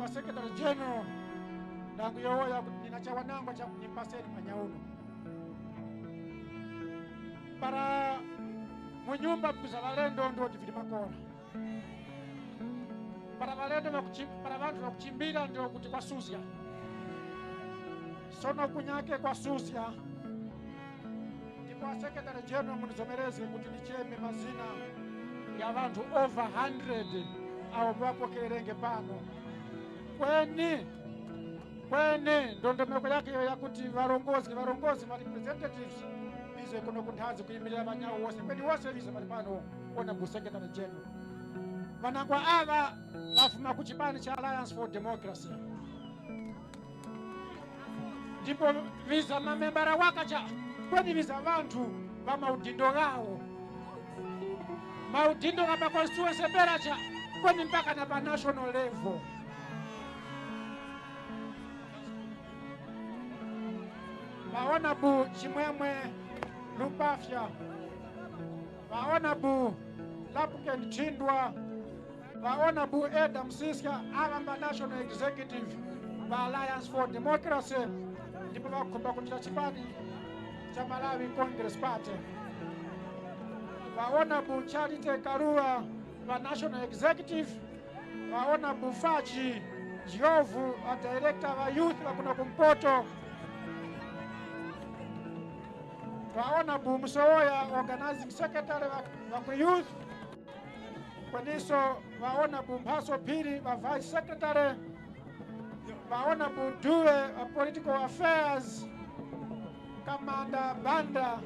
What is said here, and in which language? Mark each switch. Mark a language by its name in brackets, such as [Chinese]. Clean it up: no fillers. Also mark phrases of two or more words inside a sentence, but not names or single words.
[Tumbuka] wa [English] Secretary General [Tumbuka] nangu yoya ninachawa nangwa cha nimpaseni manyauno para munyumba mkuza valendo ndo tivili makora para valendo para vantu vakuchimbira ndio kuti kwa Susya sono kunyake kwa Susya ndipo [English] Secretary General [Tumbuka] munizomereze kuti nicheme mazina ya vantu [English] over 100 [Tumbuka] au vapokerenge pano kweni ndondomeko yake yakuti varongozi ma representatives bize kuno kunthazi kuyimirira vanyawo wose kweni wose bize pali pano ona ku [English] Secretary General [Tumbuka] vanangwa ava vafuma ku chipani cha Alliance for Democracy ndipo viza mamembara wakacha kweni viza vantu va maudindo gawo maudindo ga constituency peracha kweni mpaka na pa [English] national level [Tumbuka] vaona bu Chimwemwe Lupafya vaona bu Lapuken Chindwa vaona bu Eda Msiska avamba [English] national executive [Tumbuka] va Alliance for Democracy ndipo vakhomba kuchita chipani cha Malawi Congress Party vaona bu Charity Karua va [English] national executive [Tumbuka] vaona bu Faji Jiovu a director va youth va kuno kumpoto vaona bu Msowoya [English] organizing secretary [Tumbuka] va ku youth kweniso vaona bu Mphaso Phiri va [English] vice secretary [Tumbuka] vaona bu Due a [English] political affairs [Tumbuka] Kamanda Banda